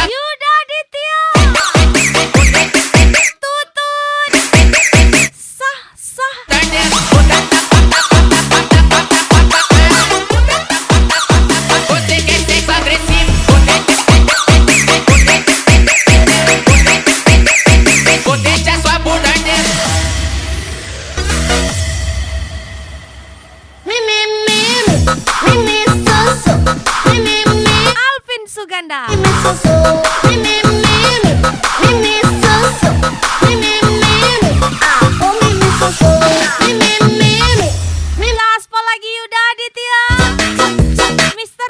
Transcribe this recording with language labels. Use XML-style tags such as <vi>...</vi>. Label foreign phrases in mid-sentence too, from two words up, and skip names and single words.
<id>Yuda Aditya, Tutut, Sah Sah,</id> <pt>ardendo. Você quer sexo agressivo, vou deixar sua bunda ardendo.</pt> <id>Alvin Suganda, Gaspol lagi Yuda Aditya, Mr.</id>